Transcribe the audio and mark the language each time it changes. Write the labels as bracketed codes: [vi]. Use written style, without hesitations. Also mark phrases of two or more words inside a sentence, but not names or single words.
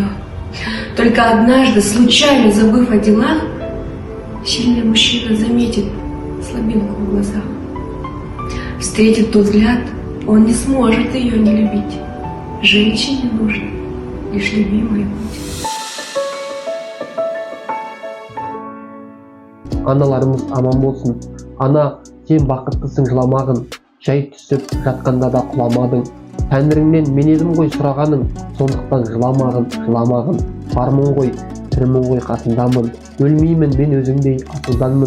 [ru] Только однажды, случайно забыв о делах, сильный мужчина заметит слабинку в глазах. Встретит тот взгляд, он не сможет ее не любить. Женщине нужно лишь любимая быть. [kk] Аналарымыз аман болсын. Ана, сен бақыттысың жыламағын, жай түсіп жатқанда да құламадың. Тәңіріңнен мен едім ғой сұрағаның, сондықтан жыламағын. Бармын ғой, тірімін ғой қасындамын. Өлмеймін мен өзіңдей асылданмын.